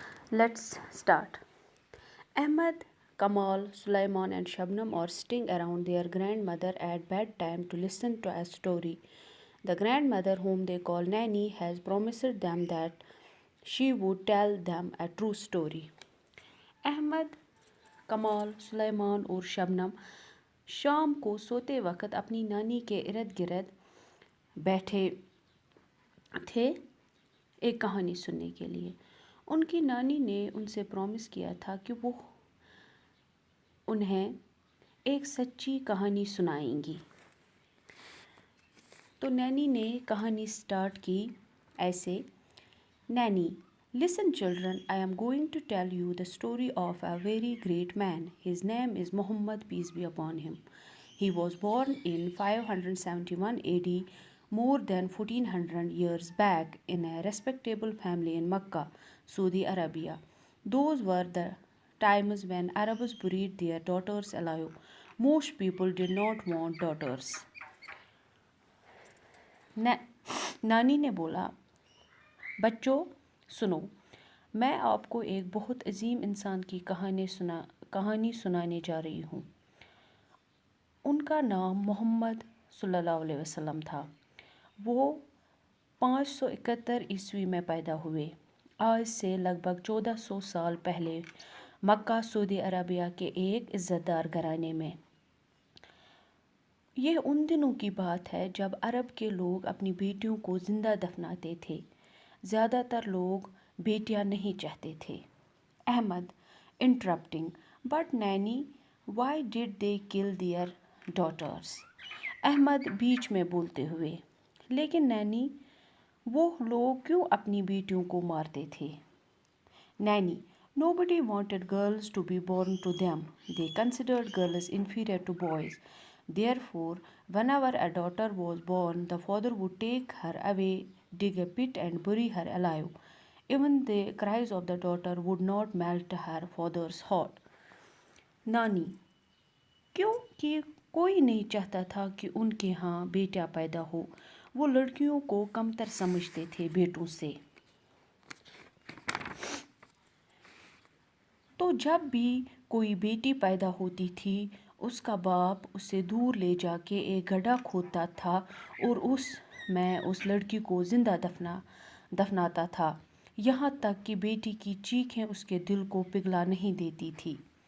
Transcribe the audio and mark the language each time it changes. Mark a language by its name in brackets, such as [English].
[English] Let's start. Ahmad, Kamal, Sulaiman and Shabnam are sitting around their grandmother at bedtime to listen to a story. The grandmother, whom they call Nanny, has promised them that she would tell them a true story. [Hindi] Ahmad, कमाल, सुलेमान और शबनम शाम को सोते वक्त अपनी नानी के इर्द गिर्द बैठे थे एक कहानी सुनने के लिए। उनकी नानी ने उनसे प्रॉमिस किया था कि वो उन्हें एक सच्ची कहानी सुनाएंगी। तो नैनी ने कहानी स्टार्ट की ऐसे। [English] Nanny, listen children, I am going to tell you the story of a very great man. His name is Muhammad, peace be upon him. He was born in 571 AD, more than 1400 years back, in a respectable family in Mecca, Saudi Arabia. Those were the times when Arabs buried their daughters alive. Most people did not want daughters. [Hindi] नानी ने बोला, बच्चों सुनो, मैं आपको एक बहुत अजीम इंसान की कहानी सुनाने जा रही हूँ। उनका नाम मोहम्मद सल्लल्लाहु अलैहि वसल्लम था। वो 571 ईस्वी में पैदा हुए। आज से लगभग 1400 साल पहले मक्का, सऊदी अरबिया के एक इज़्ज़तदार घराने में। यह उन दिनों की बात है जब अरब के लोग अपनी बेटियों को ज़िंदा दफनाते थे। ज़्यादातर लोग बेटियां नहीं चाहते थे। [English] Ahmad interrupting, but nanny, why did they kill their daughters? [Hindi] Ahmad बीच में बोलते हुए, लेकिन नैनी, वो लोग क्यों अपनी बेटियों को मारते थे? [English] Nanny, nobody wanted girls to be born to them. They considered girls inferior to boys. Therefore, whenever a daughter was born, the father would take her away, dig a pit and bury her alive. Even the cries of the daughter would not melt her father's heart. [Hindi] नानी, क्योंकि कोई नहीं चाहता था कि उनके यहाँ बेटा पैदा हो। वो लड़कियों को कमतर समझते थे बेटों से। तो जब भी कोई बेटी पैदा होती थी, उसका बाप उसे दूर ले जाके एक गड्ढा खोदता था और उसमें उस लड़की को जिंदा दफनाता था, यहाँ तक कि बेटी की चीखें उसके दिल को पिघला नहीं देती थी।